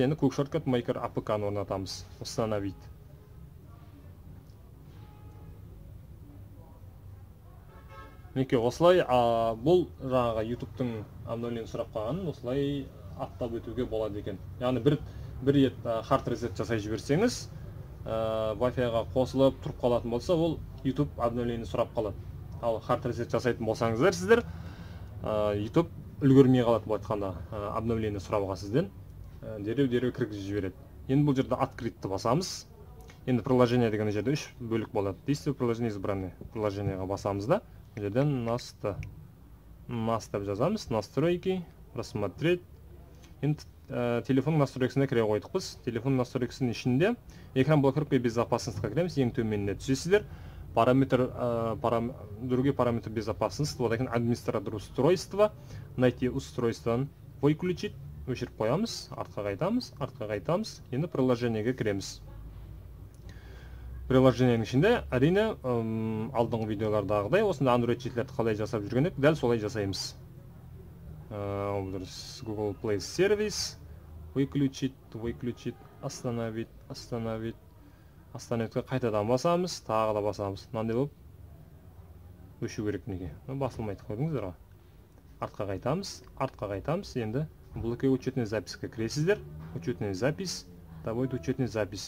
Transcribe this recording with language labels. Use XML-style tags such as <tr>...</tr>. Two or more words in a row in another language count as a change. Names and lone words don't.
<kk>Енді Quick Shortcut Maker APK-ны орнатамыз. Установить. Мінекей, осылай бұл жаңағы YouTube-тың обновление сұрап қалғанын осылай аттап өтуге болады екен. Яғни бір рет</kk> <en>hard reset</en> <kk>жасай жіберсеңіз, Wi-Fi-ға қосылып тұрып қалатын болса, ол YouTube обновление сұрап қалады. Ал</kk> <en>hard reset</en> <kk>жасайтын болсаңыздар сіздер, YouTube үлгермей қалады бұл айтқанда обновление сұрауға сізден. Дереу кіргізіп жібереді. Енді бұл жерде открытті басамыз. Енді приложение деген жерде 3 бөлік болады.</kk> <ru>Действие приложение избранное.</ru> <kk>Приложениеға басамыз да, бұл жерден NAS деп жазамыз.</kk> <ru>Настройки, рассмотреть.</ru> <kk>Енді телефон настройкасына кіре қойдық біз. Телефон настройкасының ішінде</kk> <ru>экран блокировка и безопасностьқа</ru> <kk>кіреміз. Ең төменіне түсесіздер.</kk> <ru>Другой параметр безопасности. Вот екен администратор устройства. Найти устройстводан выключить.</ru> <kk>Өшіріп қоямыз. Артқа қайтамыз. Енді приложениеге кіреміз. Приложениенің ішінде әрине алдыңғы видеолардағыдай осында Android жетілерді қалай жасап жүрген едік, дәл солай жасаймыз. Google Play Service,</kk> <ru>выключить, остановить.</ru> <kk>Остановитқа қайтадан басамыз, тағы да басамыз. Мынандай болып өшу керек неге. Басылмайды, көрдіңіздер ғой. Артқа қайтамыз.</kk> <ru>Енді блокировать учетный записьқа кіресіздер. Учетный запись, будет учетный запись.</ru>